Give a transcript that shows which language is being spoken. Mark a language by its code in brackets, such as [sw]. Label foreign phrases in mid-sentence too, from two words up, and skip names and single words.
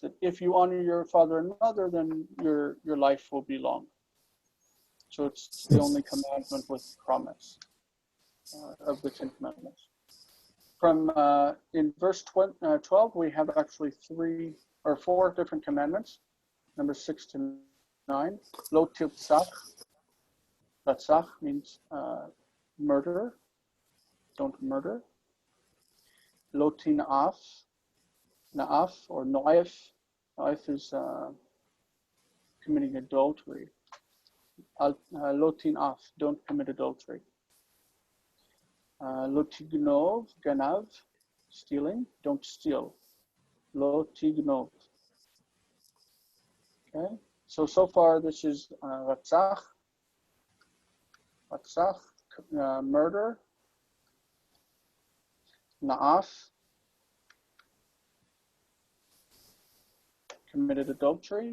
[en] That if you honor your father and mother, then your life will be long. So it's the only commandment with promise of the 10 Commandments. From in verse 12, we have actually 3 or 4 different commandments, numbers 6 to 9. [he] לא תרצח. רצח [en] means murder. Don't murder. [he] לא תנאף. [en] Na'af or no'ef. No'ef is committing adultery. [he] לא תנאף. [en] Don't commit adultery. [he] לא תגנוב. גנב. [en] Stealing. Don't steal. [he] לא תגנוב. [en] Okay. So far this is ratzach. Ratzach, murder. Na'af, committed adultery.